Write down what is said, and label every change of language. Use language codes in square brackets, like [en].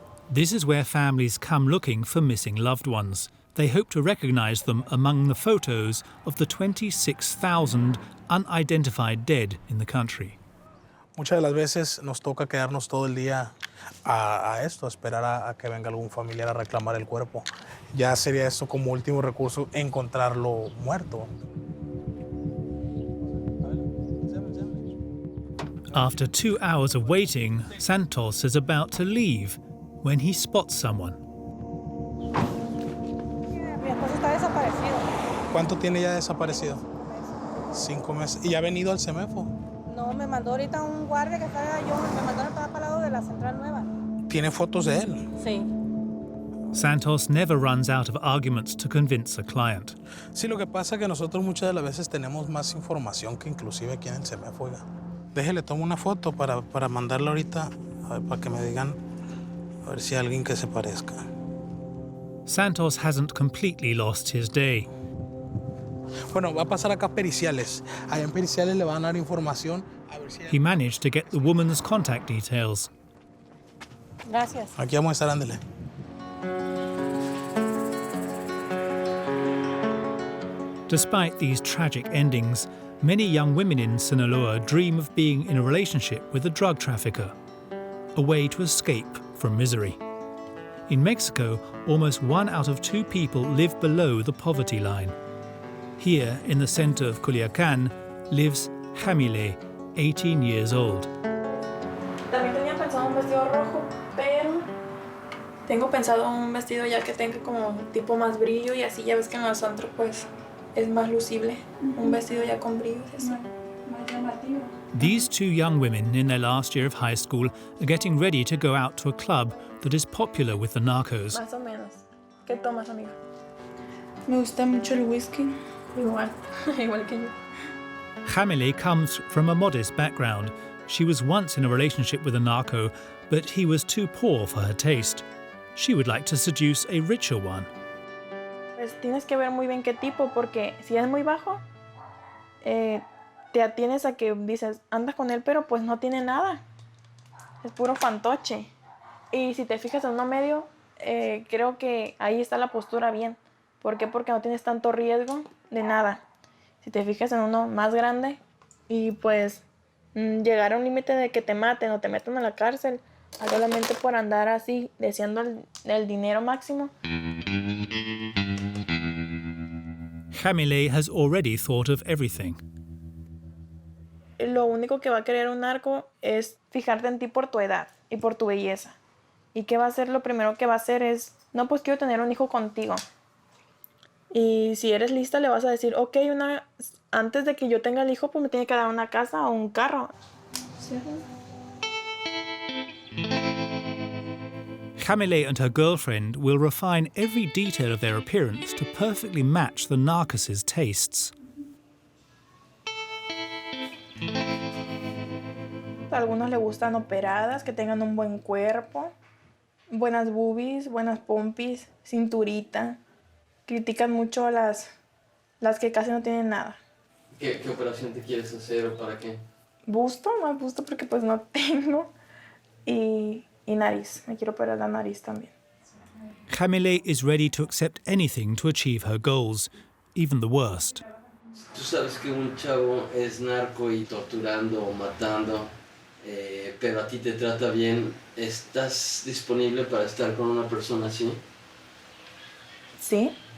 [en] This is where families come looking for missing loved ones. They hope to recognize them among the photos of the 26,000 unidentified dead in the country. [es] Muchas de las veces nos toca quedarnos todo el día a esto, a esperar a que venga algún familiar a reclamar el cuerpo. Ya sería esto como último recurso, encontrarlo muerto. [en] After 2 hours of waiting, Santos is about to leave when he spots someone. [es] Mi esposo está desaparecido. ¿Cuánto tiene ya desaparecido? 5 meses. ¿Y ha venido al CEMEFO? No, me mandó ahorita un guardia que estaba me mandaron para el lado de la Central Nueva. ¿Tiene fotos de él? Sí. [en] Santos never runs out of arguments to convince a client. [es] Sí, lo que pasa es que nosotros muchas de las veces tenemos más información que inclusive aquí en el CEMEFO, oiga. Déjele, tomo una foto para mandarla ahorita, para que me digan a ver si hay alguien que se parezca. [en] Santos hasn't completely lost his day. [es] Bueno, va a pasar acá a periciales. Allá en periciales le van a dar información. A ver si [en] He managed to get the woman's contact details. [es] Gracias. Aquí vamos a estar, ándele. [en] Despite these tragic endings, many young women in Sinaloa dream of being in a relationship with a drug trafficker, a way to escape from misery. In Mexico, almost 1 out of 2 people live below the poverty line. Here, in the center of Culiacan, lives Jamilet, 18 years old. [es] También tenía pensado un vestido rojo, pero tengo pensado un vestido ya que tenga como tipo más brillo y así ya ves que en los antros pues es más lucible. Un vestido ya con brillo, así. [en] These two young women in their last year of high school are getting ready to go out to a club that is popular with the narcos. [es] Más o menos. ¿Qué tomas, amiga? Me gusta mucho el whisky. Igual, igual que yo. [en] Jamilet comes from a modest background. She was once in a relationship with a narco, but he was too poor for her taste. She would like to seduce a richer one. [es] Pues tienes que ver muy bien qué tipo, porque si es muy bajo, te atienes a que dices, andas con él, pero pues no tiene nada. Es puro fantoche. Y si te fijas en uno medio, creo que ahí está la postura bien. ¿Por qué? Porque no tienes tanto riesgo de nada. Si te fijas en uno más grande y pues llegar a un límite de que te maten o te metan a la cárcel solamente por andar así deseando el dinero máximo. [en] Jamilet has already thought of everything. [es] Lo único que va a querer un narco es fijarte en ti por tu edad y por tu belleza. ¿Y qué va a hacer? Lo primero que va a hacer es, no, pues quiero tener un hijo contigo. Y si eres lista le vas a decir, ok, antes de que yo tenga el hijo, pues me tiene que dar una casa o un carro. ¿Sí? [en] Jamilet and her girlfriend will refine every detail of their appearance to perfectly match the narcos' tastes. [es] A algunos les gustan operadas, que tengan un buen cuerpo, buenas boobies, buenas pompis, cinturita. Critican mucho a las que casi no tienen nada. ¿Qué operación te quieres hacer o para qué? Busto, más busto porque pues no tengo. Y nariz, me quiero operar la nariz también. [en] Jamilet is ready to accept anything to achieve her goals, even the worst. [es] Tú sabes que un chavo es narco y torturando o matando, pero a ti te trata bien. ¿Estás disponible para estar con una persona así? Sí.